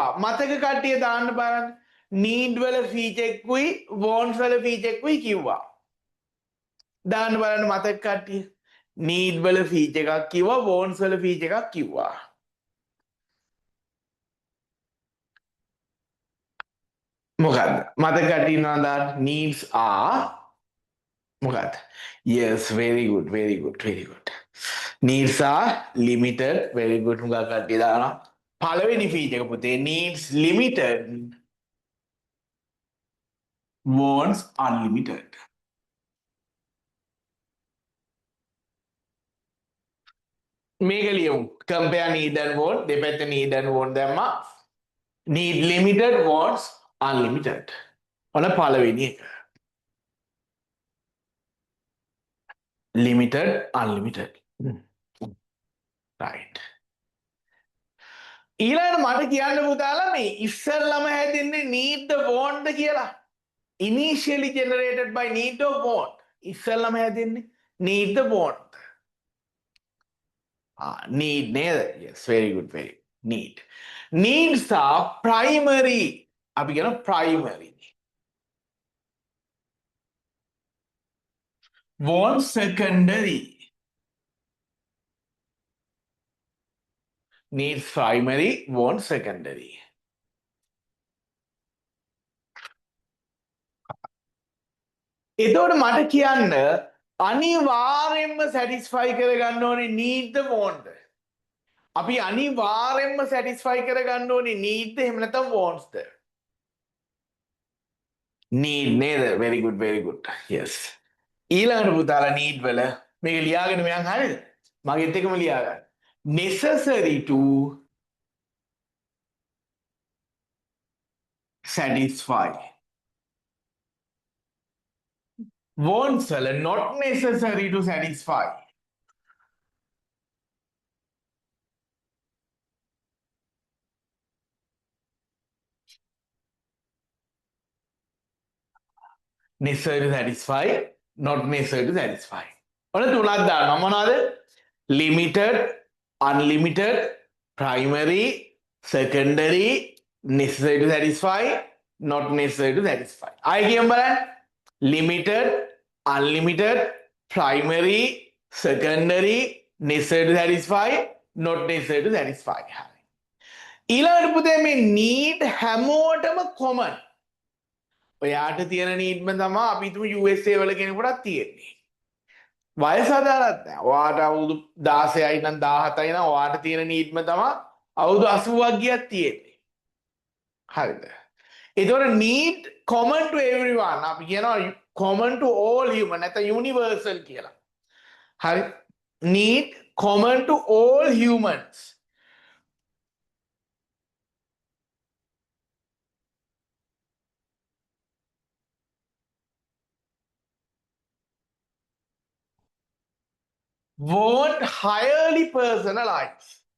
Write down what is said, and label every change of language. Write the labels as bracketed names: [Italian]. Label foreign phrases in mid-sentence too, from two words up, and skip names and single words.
[Sinhala] මතක කට්ටිය දාන්න බලන්න. need වල ෆීචර් එකකුයි wants වල ෆීචර් එකකුයි කිව්වා. දාන්න බලන්න මතක කට්ටිය. need වල ෆීචර් එකක් කිව්වා wants වල ෆීචර් එකක් කිව්වා. මොකද්ද? මතක කට්ටිය ඉන්නවා දාන්න. [English] needs are මොකද්ද? yes very good very good very good. needs are limited very good [Sinhala] මුගා කට්ටිය දානවා. පළවෙනි ෆීචර් එක පුතේ [English] needs limited wants unlimited. [Sinhala] මේක ලියමු. [English] compare need and want දෙපැත්ත need and want දැම්මා. need limited wants unlimited. [Sinhala] ඔන්න පළවෙනි එක. [English] limited unlimited. [Sinhala] right. ඊළඟට මට කියන්න පුතාලා මේ ඉස්සෙල්ලම හැදෙන්නේ [English] need the want [Sinhala] ද කියලා. [English] initially generated by need or want. [Sinhala] ඉස්සෙල්ලම හැදෙන්නේ [English] need the want. [Sinhala] need නේද? [English] yes very good very good. need. needs are primary. [Sinhala] අපි කියන [English] primary. want secondary. needs primary, want secondary. [Sinhala] එතකොට මට කියන්න අනිවාර්යෙන්ම satisfy කරගන්න ඕනේ [English] need the want. [Sinhala] අපි අනිවාර්යෙන්ම satisfy කරගන්න ඕනේ need ද එහෙම නැත්නම් wants ද? need නේද? [English] very good very good. yes. [Sinhala] ඊළඟට පුතාලා need වල මේක ලියාගෙන මයන් හරියද? මගෙත් එකම ලියා ගන්න. [English] necessary to satisfy. wants වල not necessary to satisfy. necessary to satisfy, not necessary to satisfy. [Sinhala] ඔන්න තුනක් දානවා. මොනවාද? [English] limited, unlimited, primary, secondary, necessary to satisfy, not necessary to satisfy. [Sinhala] ආයෙ කියමු බලන්න. [English] limited, unlimited, primary, secondary, necessary to satisfy, not necessary to satisfy. [Sinhala] ඊළඟට පුතේ මේ need හැමෝටම common. ඔයාට තියෙන නීඩ්ම තමයි අපි හිතමු USA වල කෙනෙකුටත් තියෙන්නේ. වයස අදාළත් නැහැ. ඔයාට අවුරුදු 16යි නම් 17යි නම් ඔයාට තියෙන නීඩ්ම තමයි අවුරුදු 80ක් ගියත් තියෙන්නේ. හරිද? ඒතකොට [English] need common to everyone. [Sinhala] අපි කියනවා [English] common to all human [Sinhala] නැත්නම් universal කියලා. හරි? [English] need common to all humans. want highly personalized.